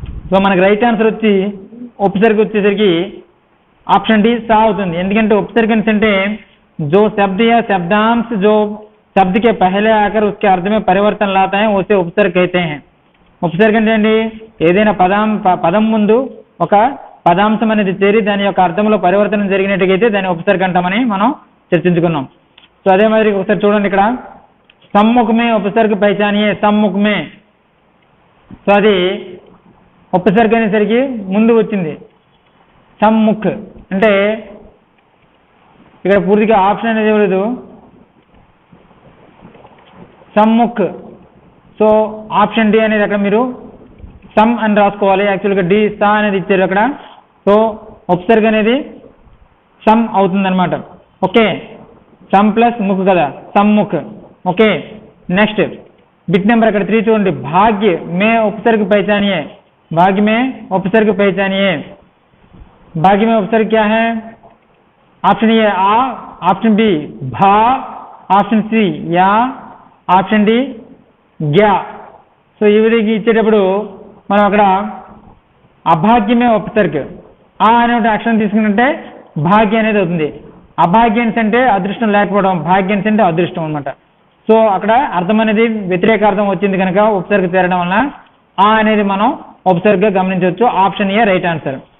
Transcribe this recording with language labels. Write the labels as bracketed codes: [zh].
[te] So మనకి right answer వచ్చి ఉపసర్గ వచ్చేసరికి ఆప్షన్ డి సా అవుతుంది. ఎందుకంటే ఉపసర్గన్స్ అంటే [hi] जो शब्द या शब्दांश जो शब्द के पहले आकर उसके अर्थ में परिवर्तन लाता है उसे उपसर्ग कहते हैं. [te] ఉపసర్గ అంటే ఏదైనా పదం ముందు ఒక పదాంశం అనేది చేరి దాని యొక్క అర్థంలో పరివర్తనం జరిగినట్టుగైతే దాన్ని ఉపసర్గ అంటామని మనం చర్చించుకున్నాం. సో అదే మాదిరి ఒకసారి చూడండి ఇక్కడ [hi] సమ్ముఖ మే ఉపసర్గ పహచానియే. [te] సమ్ముఖ మే. సో అది ఉపసర్గ అనేసరికి ముందు వచ్చింది సమ్ముఖ్ అంటే ఇక్కడ పూర్తిగా ఆప్షన్ అనేది ఇవ్వలేదు. సమ్ముఖ్. సో ఆప్షన్ డి అనేది అక్కడ మీరు సమ్ అని రాసుకోవాలి. యాక్చువల్గా డి సా అనేది ఇచ్చారు అక్కడ. సో ఉపసర్గ అనేది సమ్ అవుతుందన్నమాట. ఓకే సమ్ ప్లస్ ముఖ్ కదా, సమ్ముఖ్. ఓకే నెక్స్ట్ బిట్ నెంబర్ అక్కడ 3 చూడండి. [hi] భాగ్య మే ఉపసర్గ పహచానియే. भाग्य में उपसर्ग पहचानिए. भाग्य में उपसर्ग क्या है? Option A uh, option B भा, ऑप्शन सी या, ऑप्शन डी ग्या. [te] సో ఈ విధంగా ఇచ్చేటప్పుడు మనం అక్కడ అభాగ్యమే ఉపసర్గ ఆ అనే అక్షరం తీసుకుంటే భాగ్య అనేది అవుతుంది. అభాగ్యన్స్ అంటే అదృష్టం లేకపోవడం, భాగ్యన్స్ అంటే అదృష్టం అనమాట. సో అక్కడ అర్థం అనేది వ్యతిరేక అర్థం వచ్చింది కనుక ఉపసర్గ చేరడం వలన ఆ అనేది మనం ఉపసర్గ గమనించవచ్చు. Option ఏ right answer.